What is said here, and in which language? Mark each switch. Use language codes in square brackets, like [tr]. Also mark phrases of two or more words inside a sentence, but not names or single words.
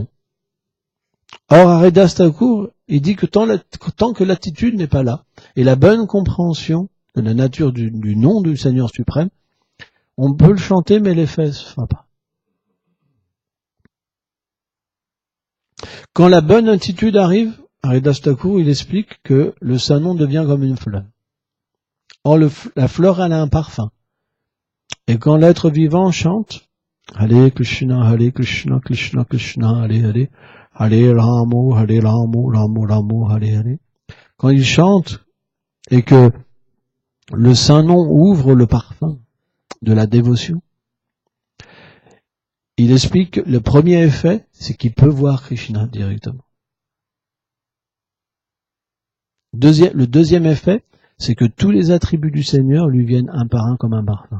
[fr] Or, Haridas Thakur, il dit que tant que l'attitude n'est pas là, et la bonne compréhension de la nature du nom du Seigneur suprême, on peut le chanter, mais l'effet ne se fera pas. Quand la bonne attitude arrive, Haridas Thakur, il explique que le Saint-Nom devient comme une fleur. Or, la fleur, elle a un parfum. Et quand l'être vivant chante, [sa] हरे कृष्ण कृष्ण कृष्ण हरे हरे हरे रामो रामो हरे हरे. [fr] Quand il chante, et que le Saint-Nom ouvre le parfum de la dévotion, il explique que le premier effet, c'est qu'il peut voir Krishna directement. Le deuxième effet, c'est que tous les attributs du Seigneur lui viennent un par un comme un parfum.